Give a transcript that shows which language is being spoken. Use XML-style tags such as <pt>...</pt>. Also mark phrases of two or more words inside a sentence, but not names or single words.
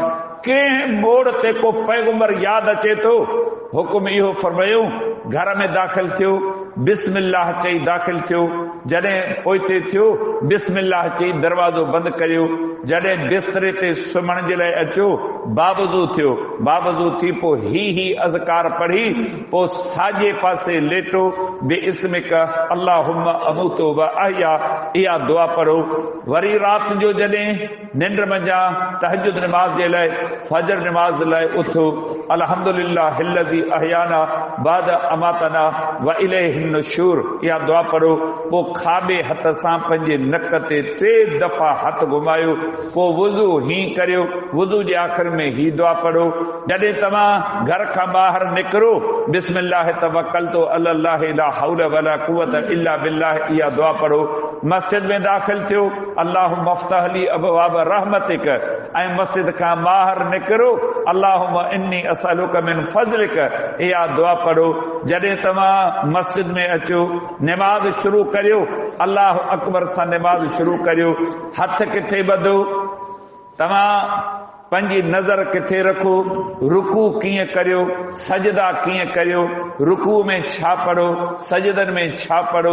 <sd>कंहिं मोड़ ते को पैगंबर यादि अचे थो, हुकुम इहो फरमायो, घर में दाख़िल थियो बिस्मिल्लाह चई दाख़िल थियो, जॾहिं पोइते थियो बिस्मिल्लाह चई दरवाज़ो बंदि करियो, जॾहिं बिस्तरे ते सुम्हण जे लाइ अचो बावज़ू थियो, बावज़ू थी पोइ ही अज़कार पढ़ी पोइ साॼे पासे लेटो,</sd> <ar>باسمك اللهم أموت وأحيا,</ar> <sd>इहा दुआ पढ़ो। वरी राति जो जॾहिं निंड मंझां तहज्जुद नमाज़ जे लाइ, फजर नमाज़ लाइ उथो,</sd> <ar>الحمد لله الذي أحيانا بعد أماتنا وإليه النشور,</ar> <sd>इहा दुआ पढ़ो। पोइ खाॿे हथ सां पंहिंजे नक ते 3 दफ़ा हथ घुमायो, पोइ वुज़ू ही करियो, वुज़ू जे आख़िर में ही दुआ पढ़ो। जॾहिं तव्हां घर खां ॿाहिरि निकिरो,</sd> <ar>بسم الله توكلت على الله لا حول ولا قوة إلا بالله,</ar> <sd>इहा दुआ पढ़ो। मस्जिद में दाख़िल थियो,</sd> <ar>اللهم افتح لي أبواب رحمتك,</ar> <sd>ऐं मस्जिद खां ॿाहिरि निकिरो,</sd> <ar>اللهم إني أسألك من فضلك,</ar> <sd>इहा दुआ पढ़ो। जॾहिं तव्हां मस्जिद में अचो, नमाज़ शुरू करियो,</sd> <ar>الله أكبر</ar> <sd>सां नमाज़ शुरू करियो। हथ किथे ॿधो, तव्हां पंहिंजी नज़र किथे रखो, रुकू कीअं करियो, सजदा कीअं करियो, रुकू में छा पढ़ो, सजदनि में छा पढ़ो,</sd>